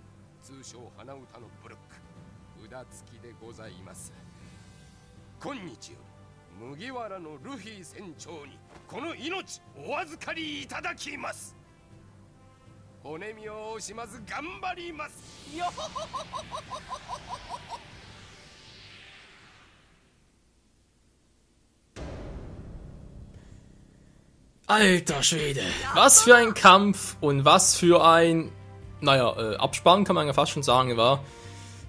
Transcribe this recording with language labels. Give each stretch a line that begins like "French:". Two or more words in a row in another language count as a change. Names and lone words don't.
Japanese: 通称鼻歌のブルック、札付きでございます。今日より麦わらのルフィ船長にこの命お預かりいただきます。骨身を惜しまず頑張りますよ。
German: Alter Schwede, was für ein Kampf und was für ein, naja, Abspann kann man ja fast schon sagen, war.